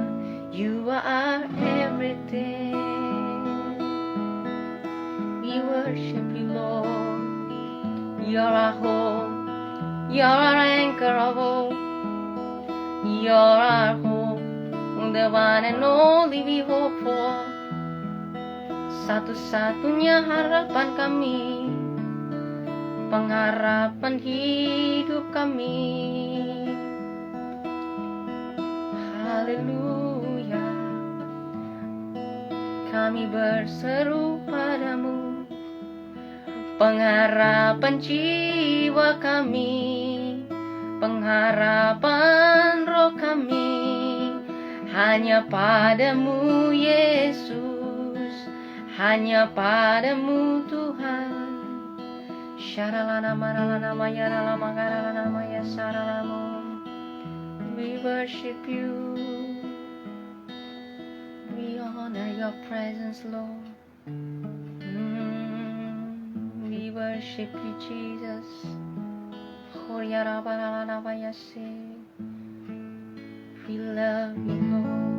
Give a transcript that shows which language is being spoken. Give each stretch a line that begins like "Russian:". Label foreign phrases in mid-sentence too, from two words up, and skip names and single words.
English: You are our everything. We worship you, Lord. You're our hope, you're our anchor of hope. You're our hope, the one and only we hope for.
Indonesian: Satu-satunya harapan kami, pengharapan hidup kami. Haleluya, kami berseru padamu, pengharapan jiwa kami, pengharapan roh kami, hanya padamu Yesus, hanya padamu Tuhan. Syaralana maralana mayarala magaralana maya saralamu.
English: We worship you, we honor your presence, Lord. We worship you, Jesus. We love you, Lord.